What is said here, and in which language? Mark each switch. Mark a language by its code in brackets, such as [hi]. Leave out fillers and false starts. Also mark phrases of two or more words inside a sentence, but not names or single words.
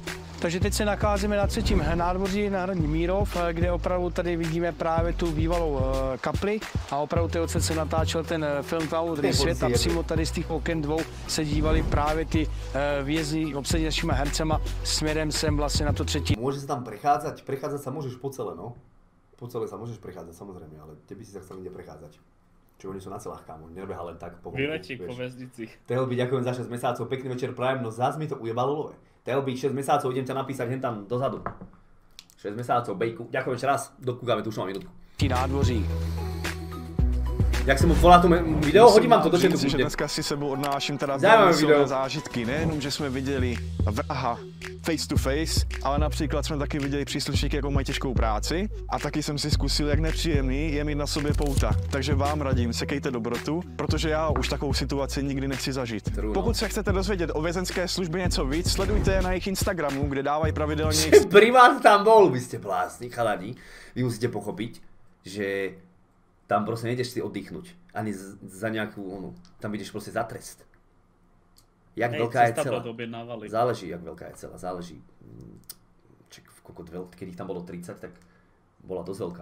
[cs] Takže teď se nacházíme na 3. nádvoří na hradní Mírov, kde opravdu tady vidíme právě tu bývalou kapli a opravdu ty odsaď se natáčel ten film Tmavomodrý svět a přímo tady z těch oken dvou se dívali právě ty vězni obsadí našimi hercema směrem sem vlastně na to 3. [sk] Môže sa tam prechádzať sa môžeš po celé, no. Po celé sa môžeš prechádzať, samozrejme, ale tebe si sa chcel niekde prechádzať. Čo oni sú na celách, kámo, nebeha len tak po vonku. Vyletík po väznici. Telby, ďakujem za 6 mesiacov, pekný večer prajem, no zás mi to ujebalo love. Telby, 6 mesiacov, idem ťa napísať hen tam dozadu. 6 mesiacov, bejku, ďakujem ešte raz, dokúkame tu už mám minútku. [cs] Nádvoří. Jak jsem mu volal to video, hodím vám to do chatu. Že dneska si sebou odnáším teda velmi zážitky. Nejenom, že jsme viděli vraha [en] face to face, [cs] ale například jsme taky viděli příslušníky, jakou mají těžkou práci a taky jsem si zkusil, jak nepříjemný je mít na sobě pouta. Takže vám radím, sekejte dobrotu, protože já už takovou situaci nikdy nechci zažít. Pokud se chcete dozvědět o vězenské službě něco víc, sledujte je na jejich Instagramu, kde dávají pravidelně... [sk] Primát tam bol, vy ste blázni, chalani. Vy musíte pochopiť, že tam proste nejdeš si oddychnúť, ani za nejakú onu. Tam ideš proste za trest. Jak veľká je cela? Záleží, jak veľká je cela, záleží. Keď ich tam bolo 30, tak bola dosť veľká.